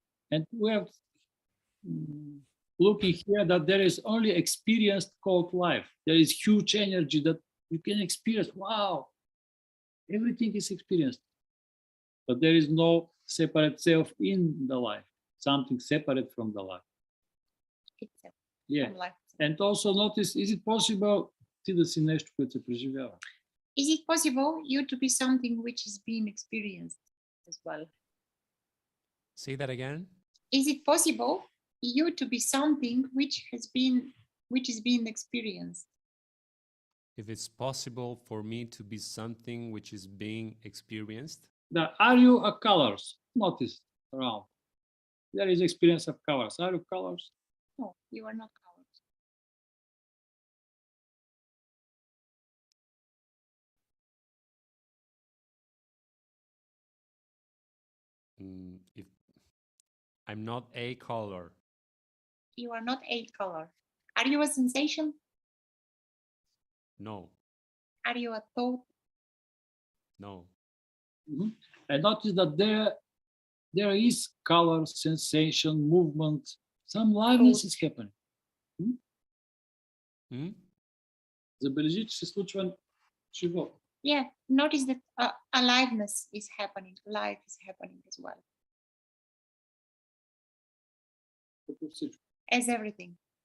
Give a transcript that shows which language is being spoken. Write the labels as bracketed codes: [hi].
[en] And we have looking here that there is only experience called life. There is huge energy that you can experience. Wow, everything is experienced. But there is no separate self in the life, something separate from the life. Itself. Yeah. And also notice, is it possible [bg] ти да си нещо, което се преживява? [en] Is it possible you to be something which is being experienced? as well. Say that again. Is it possible you to be something which is being experienced? If it's possible for me to be something which is being experienced. Are you a colors? Notice around. There is experience of colors. Are you colors? No, you are not colors. If I'm not a color. You are not a color. Are you a sensation? No. Are you a thought? No. Mm-hmm. And notice that there is color, sensation, movement. Some liveness is happening. [bg] Забележи, че се случва живот. [en] Yeah, notice that aliveness is happening. Life is happening as well. As everything.